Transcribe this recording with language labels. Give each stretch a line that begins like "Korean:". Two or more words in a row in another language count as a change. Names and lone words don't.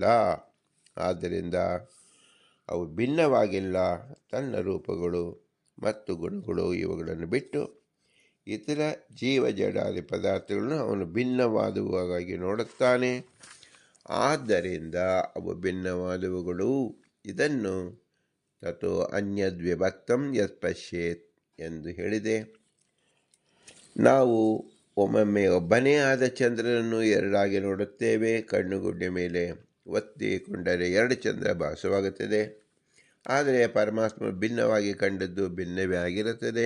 Kannada: ಆದ್ದರಿಂದ ಅವು ಭಿನ್ನವಾಗಿಲ್ಲ. ತನ್ನ ರೂಪಗಳು ಮತ್ತು ಗುಣಗಳು ಇವುಗಳನ್ನು ಬಿಟ್ಟು ಇತರ ಜೀವ ಜಡಾದಿ ಪದಾರ್ಥಗಳನ್ನು ಅವನು ಭಿನ್ನವಾದವುಗಳಾಗಿ ನೋಡುತ್ತಾನೆ. ಆದ್ದರಿಂದ ಅವು ಭಿನ್ನವಾದವುಗಳು. ಇದನ್ನು
Sanskrit: ತಥೋ ಅನ್ಯದ್ವಿಭಕ್ತಂ ಯತ್ ಪಶ್ಯೇತ್
Kannada: ಎಂದು ಹೇಳಿದೆ. ನಾವು ಒಮ್ಮೊಮ್ಮೆ ಒಬ್ಬನೇ ಆದ ಚಂದ್ರನನ್ನು ಎರಡಾಗಿ ನೋಡುತ್ತೇವೆ. ಕಣ್ಣುಗುಡ್ಡೆ ಮೇಲೆ ಒತ್ತಿಕೊಂಡರೆ ಎರಡು ಚಂದ್ರ ಭಾಸವಾಗುತ್ತದೆ. ಆದರೆ ಪರಮಾತ್ಮ ಭಿನ್ನವಾಗಿ ಕಂಡದ್ದು ಭಿನ್ನವೇ ಆಗಿರುತ್ತದೆ.